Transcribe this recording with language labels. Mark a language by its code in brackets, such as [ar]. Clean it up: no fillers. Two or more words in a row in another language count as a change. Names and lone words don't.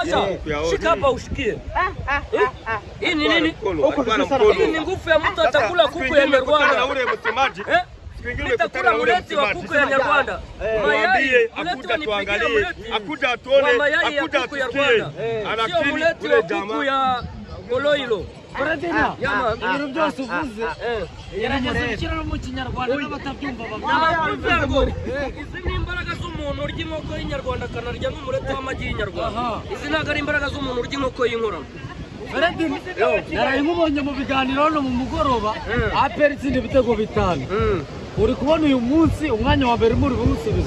[sw] acha shika hapa ushikie hii ni nini hii ni nguvu ya mtu atakula kuku ya Rwanda na ule msemaji nitakula muleti wa kuku ya Rwanda mayai akuja tuangalie akuja tuone akuja tusikie sio muleti wa kuku ya Koloilo [rw] Fredina ibintu byose uvuze yarageze no mu Kinyarwanda n'abatabyumva bavuga izi ni imbaraga z'umuntu urya inkoko y'Inyarwanda kanarya n'umureti w'amagi y'Inyarwanda izi ntago ari imbaraga z'umuntu urya inkoko y'inkorano Fredina naraye nkubonye mu biganiro no mu mugoroba APR itsinda ibitego 5 uri kubona uyu munsi umwanya wa mbere muri busubiza